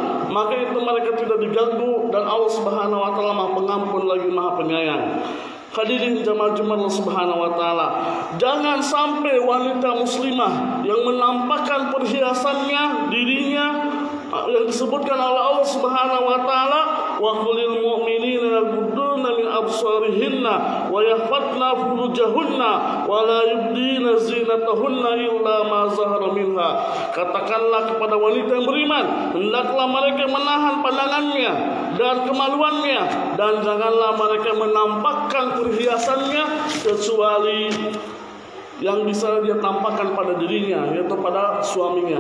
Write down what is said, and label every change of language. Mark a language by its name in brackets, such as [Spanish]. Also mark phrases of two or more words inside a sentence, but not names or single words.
[Indonesian] Maka itu mereka tidak diganggu, dan Allah [Arabic] سبحانه وتعالى [Indonesian] Maha Pengampun lagi Maha Penyayang. Hadirin jamaah Allah [Arabic] سبحانه وتعالى, [Indonesian] jangan sampai wanita muslimah yang menampakkan perhiasannya, dirinya yang disebutkan oleh Allah [Arabic] سبحانه وتعالى, وقل للمؤمنين يغضون من أبصارهن ويحفظن فروجهن ولا يبدين زينتهن إلا ما ظهر منها. [Indonesian] Katakanlah kepada wanita yang beriman, hendaklah mereka menahan pandangannya dan kemaluannya, dan janganlah mereka menampakkan perhiasannya kecuali yang bisa dia tampakkan pada dirinya, yaitu pada suaminya.